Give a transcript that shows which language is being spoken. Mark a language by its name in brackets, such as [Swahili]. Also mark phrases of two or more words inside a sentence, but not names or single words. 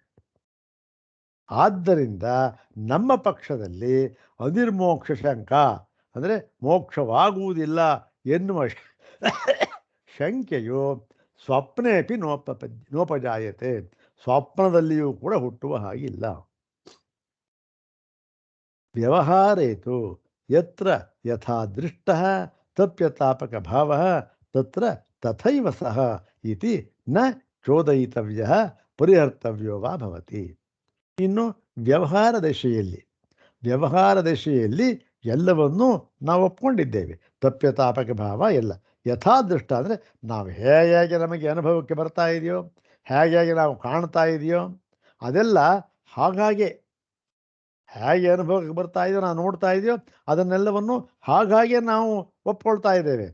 [Kannada] ಆದ್ದರಿಂದ ನಮ್ಮ ಪಕ್ಷದಲ್ಲಿ ಅನಿರ್ಮೋಕ್ಷ ಶಂಕ ಅಂದರೆ ಮೋಕ್ಷವಾಗುವುದಿಲ್ಲ ಎನ್ನುವ ಶಂಕೆಯು [Sanskrit] ಸ್ವಪ್ನೇಪಿ ನೋಪಜಾಯತೆ. [Kannada] ಸ್ವಪ್ನದಲ್ಲಿಯೂ ಕೂಡ ಹುಟ್ಟುವ ಹಾಗಿಲ್ಲ. [Sanskrit] ವ್ಯವಹಾರೇತು ಯತ್ರ ಯಥಾ ದೃಷ್ಟಃ ತಪ್ಯತಾಪಕ ಭಾವಃ ತತ್ರ ತಥೈವ ಸಹ ಇತಿ ನ ಚೋದಯಿತವ್ಯಃ ಪರಿಹರ್ತವ್ಯೋ ವಾ ಭವತಿ. [Kannada] ಇನ್ನು ವ್ಯವಹಾರ ದಶೆಯಲ್ಲಿ ಎಲ್ಲವನ್ನೂ ನಾವು ಒಪ್ಕೊಂಡಿದ್ದೇವೆ. ತಪ್ಯತಾಪಕ ಭಾವ ಎಲ್ಲ ಯಥಾದೃಷ್ಟ ಅಂದರೆ ನಾವು ಹೇಗೆ ನಮಗೆ ಅನುಭವಕ್ಕೆ ಬರ್ತಾ ಇದೆಯೋ, ಹೇಗೆ ನಾವು ಕಾಣ್ತಾ ಇದೆಯೋ ಅದೆಲ್ಲ ಹೇಗೆ ಅನುಭವಕ್ಕೆ ಬರ್ತಾ ಇದೆಯೋ, ನಾವು ನೋಡ್ತಾ ಇದೆಯೋ ಅದನ್ನೆಲ್ಲವನ್ನು ಹಾಗೆ ನಾವು ಒಪ್ಕೊಳ್ತಾ ಇದ್ದೇವೆ.